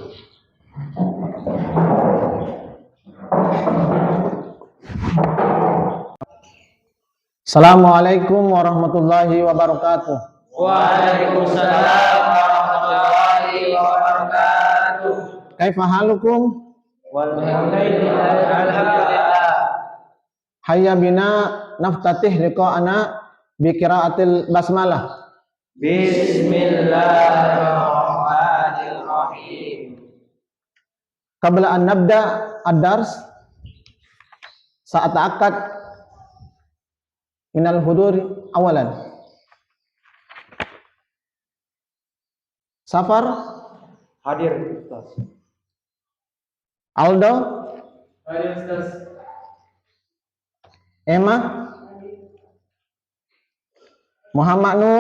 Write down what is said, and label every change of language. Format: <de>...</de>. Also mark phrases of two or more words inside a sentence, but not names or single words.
<ar>السلام عليكم ورحمة الله وبركاته. وعليكم السلام ورحمة الله وبركاته. كيف حالكم? الحمد لله. هيا بنا نفتتح لقاءنا بقراءة البسملة. بسم الله الرحمن الرحيم. قبل أن نبدأ الدرس سأتأكد من الحضور أولا.</ar> <id>Safar Hadir Ustaz. Aldo Hadir Ustaz. Emma Muhammad Nur</id>